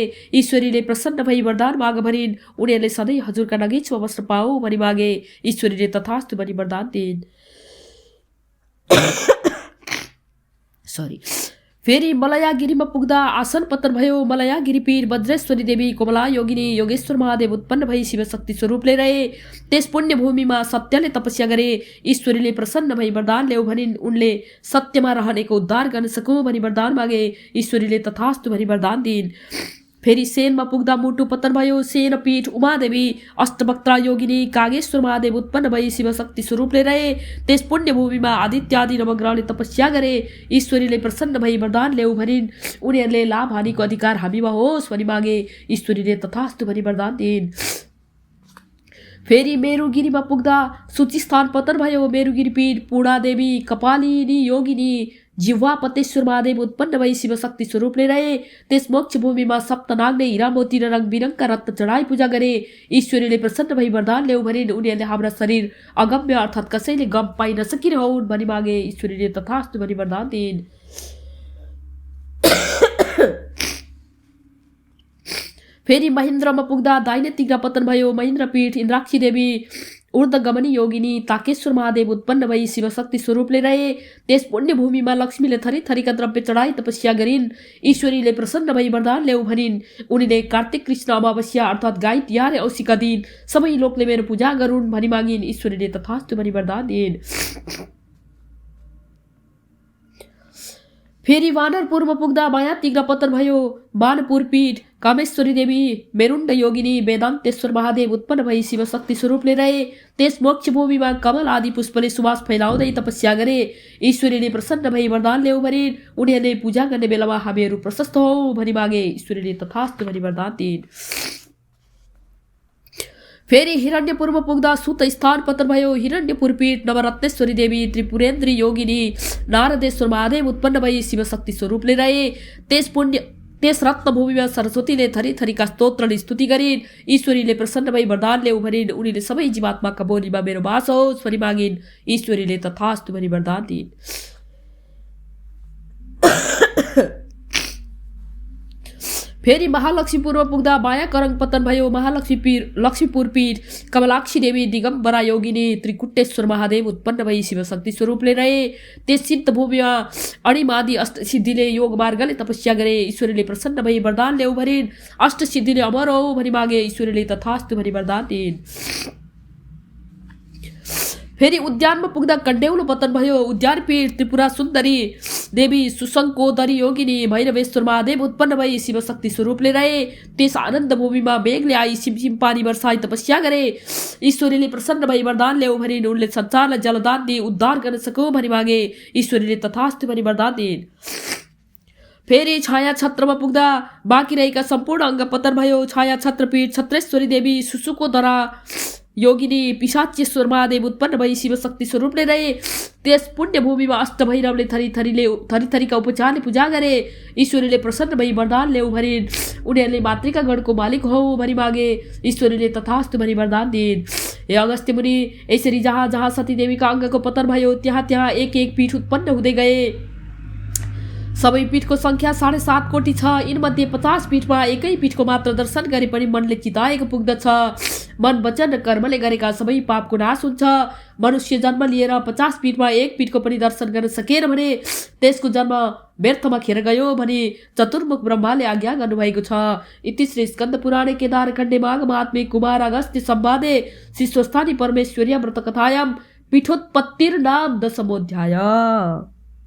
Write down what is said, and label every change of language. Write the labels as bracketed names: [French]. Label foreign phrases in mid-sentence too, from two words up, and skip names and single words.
[Nepali] ईश्वरीले प्रसन्न भई वरदान माग भनिन्। उनीहरूले सधैँ हजुरका नगैछुवा बस्न पाऊ भनी मागे। ईश्वरीले तथास्तु भनी वरदान दिइन्। फेरि मलयागिरीमा पुग्दा आसन पतन भयो। मलयागिरी पीर वज्रेश्वरी देवी कोमला योगिनी योगेश्वर महादेव उत्पन्न भई शिवशक्ति स्वरूपले रहे। त्यस पुण्य भूमिमा सत्यले तपस्या गरे। ईश्वरीले प्रसन्न भई वरदान ल्याउ भनिन्। उनले सत्यमा रहनेको उद्धार गर्न सकौँ भनी वरदान मागे। ईश्वरीले तथास्तु भनी वरदान दिइन्। फेरि सेनमा पुग्दा मुटु पतन भयो। सेन पीठ उमादेवी अष्टवक्त्रा योगिनी कागेश्वर महादेव उत्पन्न भई शिवशक्ति स्वरूपले रहे। त्यस पुण्य भूमिमा आदित्य आदि नवग्रहले तपस्या गरे। ईश्वरीले प्रसन्न भई वरदान ल्याउ भनिन्। उनीहरूले लाभ हानिको अधिकार हामीमा होस् भनी मागे। ईश्वरीले तथास्तु भनी वरदान दिइन्। फेरि मेरुगिरीमा पुग्दा सूचिस्थान पतन भयो। मेरुगिरी पीठ पूर्णादेवी कपालिनी योगिनी जिह्वापतेश्वर महादेव उत्पन्न भई शिवशक्ति स्वरूपले रहे। त्यस मोक्ष भूमिमा सप्तनागले हिरा मोती र रङ बिरङका रत्न चढाई पूजा गरे। ईश्वरीले प्रसन्न भई वरदान ल्याउ भनिन्। उनीहरूले हाम्रा शरीर अगम्य अर्थात् कसैले गम पाइ नसकिरहन् भनी मागे। ईश्वरीले तथास्तु भनी वरदान दिइन्। फेरि महेन्द्रमा पुग्दा दाहिने तिग्रा पतन भयो। महेन्द्र पीठ इन्द्राक्षी देवी ऊर्ध्वगमनी योगिनी ताकेश्वर महादेव उत्पन्न भई शिवशक्ति स्वरूपले रहे। त्यस पुण्य भूमिमा लक्ष्मीले थरी थरीका द्रव्य चढाई तपस्या गरिन्। ईश्वरीले प्रसन्न भई वरदान ल्याउ भनिन्। उनीले कार्तिक कृष्ण अमावस्या अर्थात् गाई तिहार औँसीका दिन सबै लोकले मेरो पूजा गरून् भनी मागिन्। ईश्वरीले तथास्तु भनी वरदान दिइन्। फेरि वानरपुरमा पुग्दा माया तिग्रा पतन भयो। वानपुर पीठ कामेश्वरी देवी मेरुण्ड योगिनी वेदान्तेश्वर महादेव उत्पन्न भई शिवशक्ति स्वरूपले रहे। त्यस मोक्ष भूमिमा कमल आदि पुष्पले सुवास फैलाउँदै तपस्या गरे। ईश्वरीले प्रसन्न भई वरदान ल्याउ भनिन्। उनीहरूले पूजा गर्ने बेलामा हामीहरू प्रशस्त हौँ भनी मागे। ईश्वरीले तथास्तु भनी वरदान दिइन्। फेरि हिरण्यपुरमा पुग्दा सुत स्थान पतन भयो। हिरण्यपुर पीठ नवरत्नेश्वरी देवी त्रिपुरेन्द्री योगिनी नारदेश्वर महादेव उत्पन्न भई शिवशक्ति स्वरूपले रहे। त्यस रत्न भूमिमा सरस्वतीले थरी थरीका स्तोत्रले स्तुति गरिन्। ईश्वरीले प्रसन्न भई वरदान ल्याउ भनिन्। उनीले सबै जीवात्माका बोलीमा मेरो बास होस् भनी मागिन्। ईश्वरीले तथास्तु भनी वरदान दिइन्। फेरि महालक्ष्मीपुरमा पुग्दा माया करङ पतन भयो। लक्ष्मीपुर पीठ कमलाक्षी देवी दिगम्बरा योगिनी त्रिकुटेश्वर महादेव उत्पन्न भई शिवशक्ति स्वरूपले रहे। त्यस सिद्ध भूमिमा अणिमादि अष्टसिद्धिले योग मार्गले तपस्या गरे। ईश्वरीले प्रसन्न भई वरदान ल्याउ भनिन्। अष्टसिद्धिले अमर हौ भनी मागे। ईश्वरीले तथास्तु भनी वरदान दिइन्। फेरि उद्यानमा पुग्दा कण्डेउलो पतन भयो। उद्यान पीठ त्रिपुरा सुन्दरी देवी सुशङ्कोदरी योगिनी भैरवेश्वर महादेव उत्पन्न भई शिवशक्ति स्वरूपले रहे। त्यस आनन्द भूमिमा मेघले आई सिमसिम पानी वर्षाई तपस्या गरे। ईश्वरीले प्रसन्न भई वरदान ल्याउ भनिन्। उनले संसारलाई जलदान दिई उद्धार गर्न सकौँ भनी मागे। ईश्वरीले तथास्तु भनी वरदान दिइन्। फेरि छाया छत्रमा पुग्दा बाँकी रहेका सम्पूर्ण अङ्ग पतन भयो। छाया छत्रपीठ छत्रेश्वरी देवी सुसुकोदरा योगिनी पिशाचेश्वर महादेव उत्पन्न भई शिवशक्ति स्वरूपले रहे। त्यस पुण्य भूमिमा अष्टभैरवले थरी थरीका उपचारले पूजा गरे। ईश्वरीले प्रसन्न भई वरदान ल्याउ भनिन्। उनीहरूले मातृका गणको मालिक हौ भनी मागे। ईश्वरीले तथास्तु भनी वरदान दिइन्। हे अगस्त्य मुनि, यसरी जहाँ जहाँ सती देवीका अङ्गको पतन भयो त्यहाँ त्यहाँ एक एक पीठ उत्पन्न हुँदै गए। सबै पीठको संख्या 7.5 कोटी छ। यिनमध्ये 50 पीठमा एकै पीठको मात्र दर्शन गरे पनि मनले चिताएको पुग्दछ। मन वचन र कर्मले गरेका सबै पापको नाश हुन्छ। मनुष्य जन्म लिएर 50 पीठमा एक पीठको पनि दर्शन गर्न सकेन भने त्यसको जन्म व्यर्थमा खेर गयो भनी चतुर्मुख ब्रह्माले आज्ञा गर्नुभएको छ। [Sanskrit] इति श्री स्कन्द पुराणे केदारखण्डे माघमात्मे कुमार अगस्त्य संवादे शिष्वस्थानी परमेश्वर्या व्रतकथायां पीठोत्पत्तिर्नाम 10मोऽध्याय।